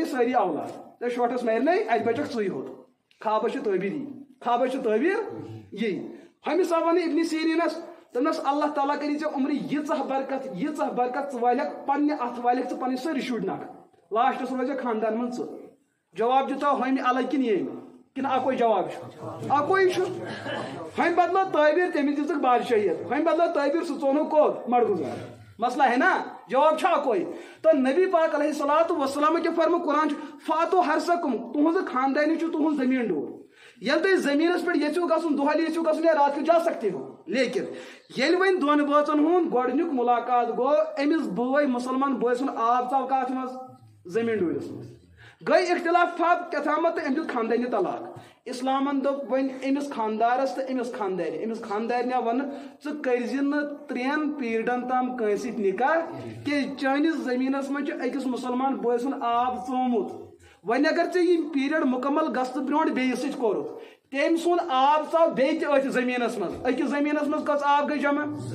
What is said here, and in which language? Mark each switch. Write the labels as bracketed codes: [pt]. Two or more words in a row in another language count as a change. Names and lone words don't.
[ks] سٲری اولاد ژےٚ شوٹھس مارنے اَتہِ بچکھ ژٕے ہوت خابس چھُ تعبیٖر یی خابس چھُ تعبیٖر یی ہُمِس آو وننہٕ ابن سیریٖنس دوٚپنس اللہ تعالیٰ کٔری ژےٚ عمرِ ییٖژاہ برکت ژٕ والکھ پننہِ اتھٕ والکھ ژٕ پنٕنۍ سٲری شُرۍ نکھٕ لاسٹس روزِ خاندان منٛز ژٕ جواب دیُتو ہُمہِ الگ کِنہٕ ییٚمہِ کِنہٕ اکوے جواب چھُ اکوے چھُ ہُمہِ بدلو تعبیٖر تٔمِس دِژٕکھ بادشٲہیت ہُمہِ بدلو تعبیٖر سُہ ژوٚنُکھ کوٚت مڑگُزار [ur] مسئلہ ہے نا [ks] جواب چھُ اکوے تو نبی پاک [ar] علیہ الصلوۃ والسلام [ks] کہِ فرمہٕ قرآن چھُ [ar] فاتو حرثکم [ks] تُہنٛزٕ خاندانی چھُ تُہنٛز زٔمیٖن ڈوٗر ییٚلہِ تُہۍ زٔمیٖنس پٮ۪ٹھ یژھِو گژھُن دۄہلہِ یژھِو گژھُن یا رات کیُتھ [ur] جا سکتے ہو [ks] لیکن ییٚلہِ وۄنۍ دۄن بٲژن ہُنٛد گۄڈنیُک مُلاقات گوٚو أمِس بٲے مُسلمان بٲے سُنٛد آب ژاو کتھ منٛز زٔمیٖن ڈوٗرِس منٛز گٔے اختلاف ٹھپ کیٛاتھامتھ تہٕ أمۍ دیُت خاندٲنی طلاق اسلامن دوٚپ وۄنۍ أمِس خاندارس تہٕ أمِس خاندارِ أمِس خاندارنہِ آو وننہٕ ژٕ کٔرزِ نہٕ 3 پیٖرڈن تام کٲنٛسہِ سۭتۍ نکاح کیازِ چٲنِس زٔمیٖنس منٛز چھُ أکِس مُسلمان بٲے سُنٛد آب ژومُت وۄنۍ اگر ژےٚ یہِ پیٖرڈ مُکمل گژھنہٕ برونٛٹھ بیٚیِس سۭتۍ کوٚرُکھ تٔمۍ سُنٛد آب ژاو بیٚیہِ تہِ أتھۍ زٔمیٖنس منٛز أکِس زٔمیٖنس منٛز کٔژ آب گٔے جمع